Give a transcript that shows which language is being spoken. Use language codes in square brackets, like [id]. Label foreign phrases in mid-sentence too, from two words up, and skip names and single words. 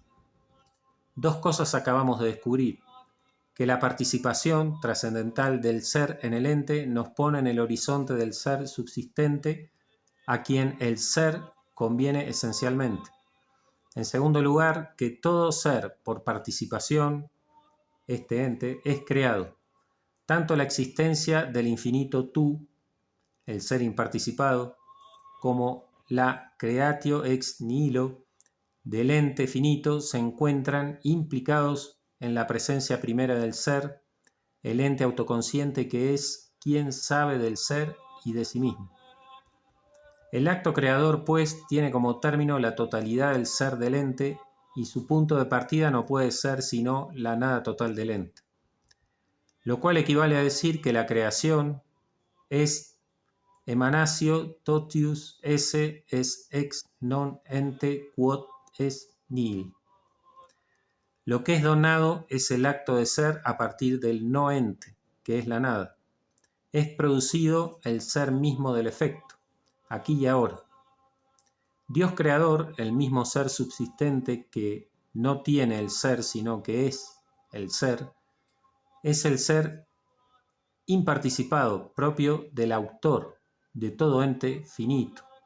[es] Dos cosas acabamos de descubrir: que la participación trascendental del ser en el ente nos pone en el horizonte del ser subsistente, a quien el ser conviene esencialmente. En segundo lugar, que todo ser por participación, este ente, es creado. Tanto la existencia del infinito tú, el ser imparticipado, como la [la] creatio ex nihilo [es] del ente finito se encuentran implicados en la presencia primera del ser, el ente autoconsciente que es quien sabe del ser y de sí mismo. El acto creador, pues, tiene como término la totalidad del ser del ente y su punto de partida no puede ser sino la nada total del ente. Lo cual equivale a decir que la creación es [la] emanatio totius esse es ex non ente quod est nihil. [es] Lo que es donado es el acto de ser a partir del no ente, que es la nada. es producido el ser mismo del efecto, aquí y ahora. Dios creador, el mismo ser subsistente que no tiene el ser, sino que es el ser imparticipado, propio del autor, de todo ente finito.